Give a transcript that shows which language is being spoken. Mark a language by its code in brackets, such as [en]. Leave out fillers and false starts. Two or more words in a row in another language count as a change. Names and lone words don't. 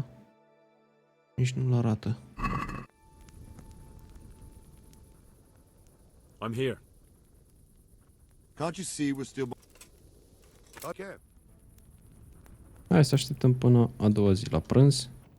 [ro] Nici nu-l arată. [en] I'm here. Can't you see we're still... Okay. [ro] Hai să așteptăm până a doua zi la prânz.